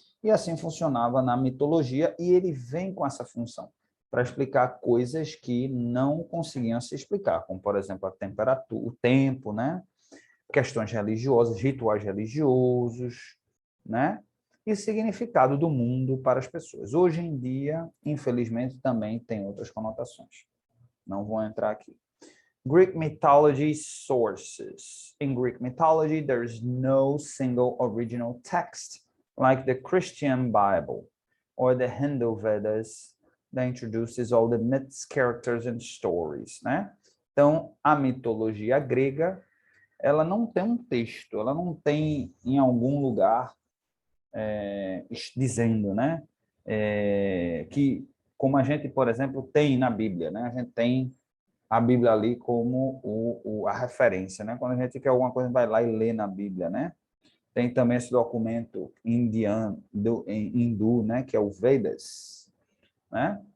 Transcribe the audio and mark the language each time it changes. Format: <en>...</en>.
<pt>E assim funcionava na mitologia, e ele vem com essa função, para explicar coisas que não conseguiam se explicar, como, por exemplo, a temperatura, o tempo, né? Questões religiosas, rituais religiosos, né? E significado do mundo para as pessoas. Hoje em dia, infelizmente, também tem outras conotações. Não vou entrar aqui.</pt> <en>Greek mythology sources. In Greek mythology, there is no single original text like the Christian Bible or the Hindu Vedas that introduces all the myths, characters and stories, né?</en> <pt>Então, a mitologia grega ela não tem um texto, ela não tem em algum lugar dizendo, né, que como a gente, por exemplo, tem na Bíblia, né, a gente tem a Bíblia ali como a referência, né, quando a gente quer alguma coisa vai lá e lê na Bíblia, né, tem também esse documento indiano, hindu, né, que é o Vedas, né?</pt>